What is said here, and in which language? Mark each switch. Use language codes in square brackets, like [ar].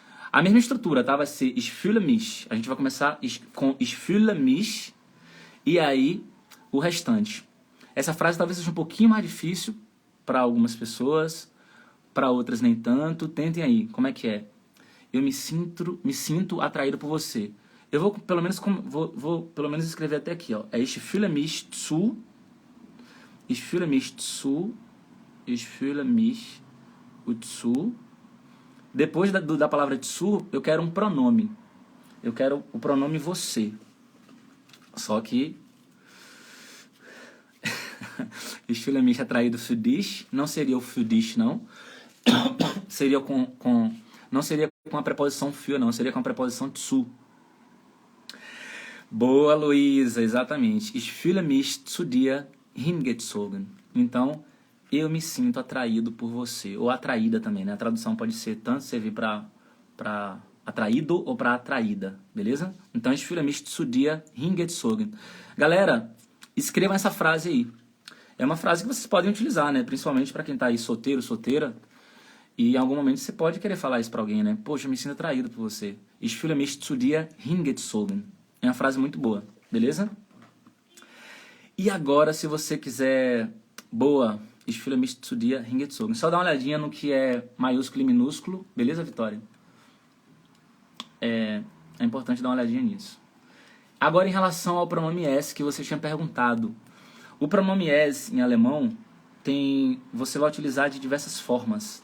[pt] A mesma estrutura, tá? Vai ser ich fühle mich. A gente vai começar com ich fühle mich, e aí o restante. Essa frase talvez seja um pouquinho mais difícil para algumas pessoas, para outras nem tanto. Tentem aí, como é que é? Eu me sinto atraído por você. Eu vou pelo menos escrever até aqui, ó. [de] É ich fühle mich zu, ich fühle mich zu, ich fühle mich zu, [pt] Depois da palavra zu, eu quero um pronome. Eu quero o pronome você. Só que [de] ich fühle mich [pt] atraído [de] für dich. [pt] Não seria o [de] für dich, [pt] não. Seria não seria com a preposição für, não. Seria com a preposição zu. Boa, Luísa, exatamente. [de] Ich fühle mich zu dir hingezogen. [pt] Então, eu me sinto atraído por você. Ou atraída também, né? A tradução pode ser tanto servir para atraído ou para atraída, beleza? [de] Então, ich fühle mich zu dir hingezogen. [pt] Galera, escrevam essa frase aí. É uma frase que vocês podem utilizar, né? Principalmente para quem tá aí solteiro, solteira. E em algum momento você pode querer falar isso para alguém, né? Poxa, eu me sinto atraído por você. [de] Ich fühle mich zu dir hingezogen. [pt] É uma frase muito boa, beleza? E agora, se você quiser... [de] Boa, ich fühle mich zu dir hingezogen. [pt] Só dá uma olhadinha no que é maiúsculo e minúsculo, beleza, Vitória? É importante dar uma olhadinha nisso. Agora, em relação ao pronome es, que você tinha perguntado. O pronome es, em alemão, você vai utilizar de diversas formas.